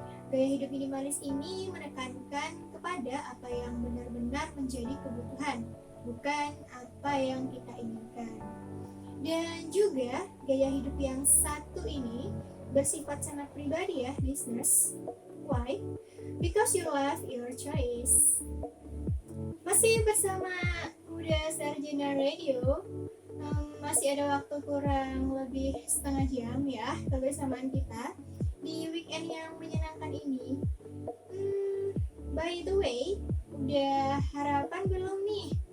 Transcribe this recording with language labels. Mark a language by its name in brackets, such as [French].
[Indonesian] Gaya hidup minimalis ini menekankan kepada apa yang benar-benar menjadi kebutuhan, bukan apa yang kita inginkan. Dan juga gaya hidup yang satu ini bersifat sangat pribadi ya, listeners. [English] Why? Because your life, your choice. [Indonesian] Masih bersama Muda Sarjana Radio. Masih ada waktu kurang lebih setengah jam ya kebersamaan kita di weekend yang menyenangkan ini. [English] By the way, [Indonesian] udah harapan belum nih?